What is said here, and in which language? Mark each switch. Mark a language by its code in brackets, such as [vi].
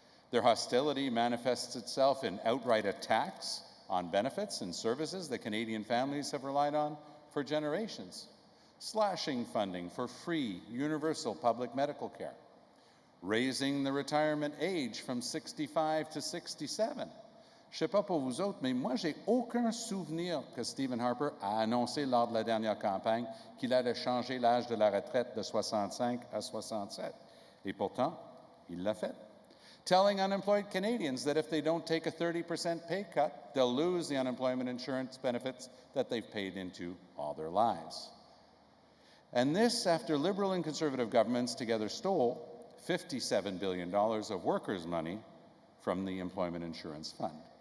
[en] Their hostility manifests itself in outright attacks on benefits and services that Canadian families have relied on for generations, slashing funding for free, universal public medical care, raising the retirement age from 65 to 67. [fr] Je sais pas pour vous autres, mais moi, j'ai aucun souvenir que Stephen Harper a annoncé lors de la dernière campagne qu'il allait changer l'âge de la retraite de 65 à 67. Et pourtant, il l'a fait. [en] Telling unemployed Canadians that if they don't take a 30% pay cut, they'll lose the unemployment insurance benefits that they've paid into all their lives. And this after Liberal and Conservative governments together stole $57 billion of workers' money from the Employment Insurance Fund.